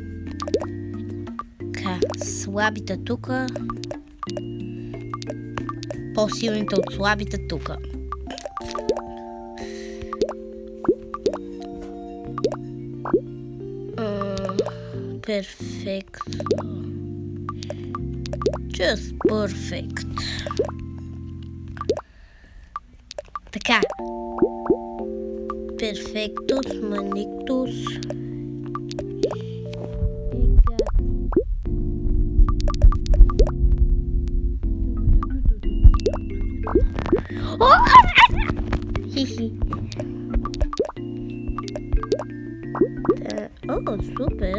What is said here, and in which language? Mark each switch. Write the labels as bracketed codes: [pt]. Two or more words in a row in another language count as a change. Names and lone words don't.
[bg] Така, слабите тука. По-силните от слабите тука. Перфектно. [en] Just perfect. [bg] Така. Perfectus, manictus. Хихи. О, супер.